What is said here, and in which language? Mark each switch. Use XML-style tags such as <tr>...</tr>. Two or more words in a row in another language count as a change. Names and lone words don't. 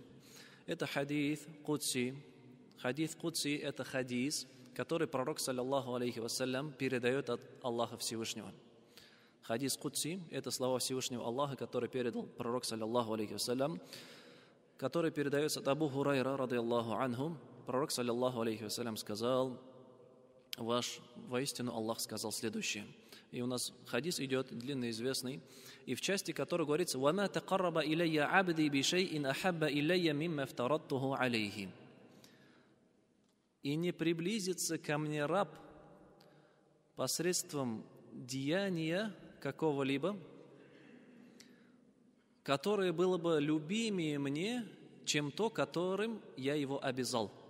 <ru>Это</ru> <ar>حديث قدسي. حديث قدسي</ar> <ru>– это хадис, который пророк,</ru> <ar>صلى الله عليه وسلم,</ar> <ru>передает от Аллаха Всевышнего.</ru> <ar>حديث قدسي</ar> <ru>– это слова Всевышнего Аллаха, который передал пророк,</ru> <ar>صلى الله عليه وسلم,</ar> <ru>который передается от Абу Хурайра,</ru> <ar>رضي الله عنه. Пророк, صلى الله عليه وسلم,</ar> <ru>сказал, воистину Аллах сказал следующее. И у нас хадис идет, длинный, известный, и в части которой говорится,</ru> <ar>وَمَا تَقَرَّبَ إِلَيَّ عَبْدِي بِشَيْءٍ أَحَبَّ إِلَيَّ مِمَّا افْتَرَضْتُهُ عَلَيْهِ.</ar> <ru>И не приблизится ко мне раб посредством деяния какого-либо, которое было бы любимее мне, чем то, которым я его обязал.</ru>